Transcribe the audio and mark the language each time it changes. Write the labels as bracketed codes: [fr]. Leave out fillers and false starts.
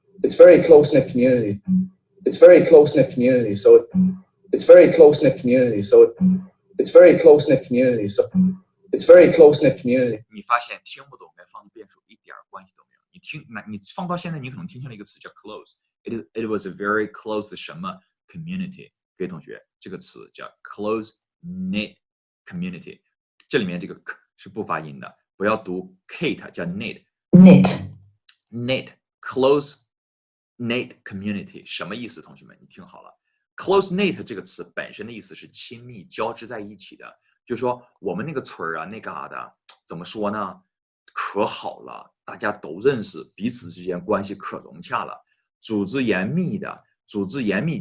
[en] It's very close knit community. It's very close knit community. So it's very close knit community. So it's very close knit community. So it's very close knit community. [zh] 你发现听不懂跟放的变数一点关系都没有。你放到现在，你可能听清了一个词叫 close。 [en] It was a very close 什么 community？ [zh] 各位同学，这个词叫 close knit community。这里面这个 k 是不发音的，不要读 kate， 叫 knit。 [en] knit close knit community [zh] 什么意思？同学们，你听好了 ，close knit 这个词本身的意思是亲密交织在一起的，就是说我们那个村儿啊，那旮瘩怎么说呢？可好了，大家都认识，彼此之间关系可融洽了，组织严密的，组织严密。